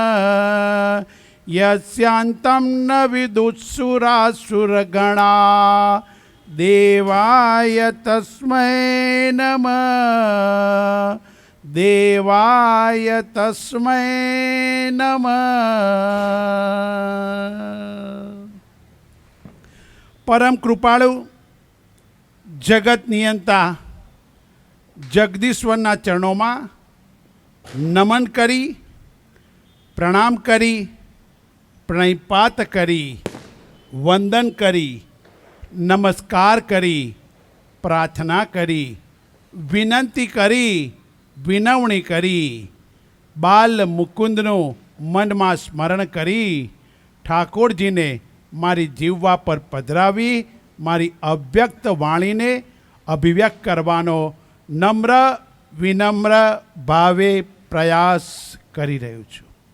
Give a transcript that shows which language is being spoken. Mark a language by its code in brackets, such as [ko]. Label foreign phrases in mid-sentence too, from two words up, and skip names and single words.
[sa] यस्यान्तं न विदुःसुरासुरगणा देवाय तस्मै नमः देवाय तस्मै नमः। [gu] પરમ કૃપાળુ જગત નિયંતા जगदीश्वરના ચરણોમાં નમન કરી પ્રણામ કરી પ્રણિપાત કરી વંદન કરી નમસ્કાર કરી પ્રાર્થના કરી વિનંતી કરી વિનવણી કરી બાલ મુકુંદનું મનમાં સ્મરણ કરી ઠાકોરજીને મારી જીવવા પર પધરાવી મારી અવ્યક્ત વાણીને અભિવ્યક્ત કરવાનો નમ્ર વિનમ્ર ભાવે પ્રયાસ કરી રહ્યો છું।